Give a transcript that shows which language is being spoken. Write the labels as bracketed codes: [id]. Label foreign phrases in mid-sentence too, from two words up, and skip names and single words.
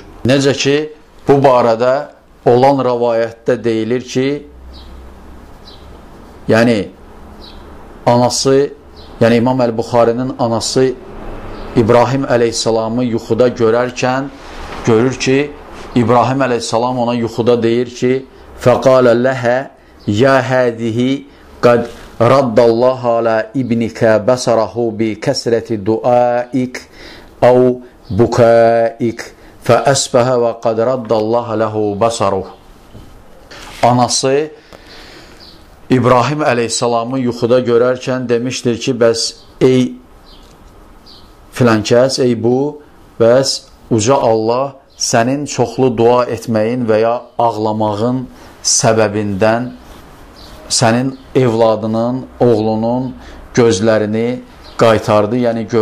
[az] Necə ki, bu barədə olan rəvayətdə deyilir ki, yəni anası, yəni İmam Əl-Buxarinin anası İbrahim əleyhissalamı yuxuda görərkən görür ki, İbrahim əleyhissalam ona yuxuda deyir ki, [ar] فَقَالَ لَهَا يَا هَذِهِ قَدْ رَدَّ اللّٰهَ عَلَى إِبْنِكَ بَصَرَهُ بِكَسْرَةِ دُعَائِكَ أَوْ بُكَائِكَ فَأَسْبَهَ وَقَدْ رَدَّ اللّٰهَ لَهُ بَصَرُهُ. [az] Anası İbrahim əleyhissalamı yuxuda görərkən demişdir ki, bəs ey filankəs, ey bu, bəs uca Allah sənin çoxlu dua etməyin və ya ağlamağın səbəbindən sənin evladının, oğlunun gözlərini qaytardı, yəni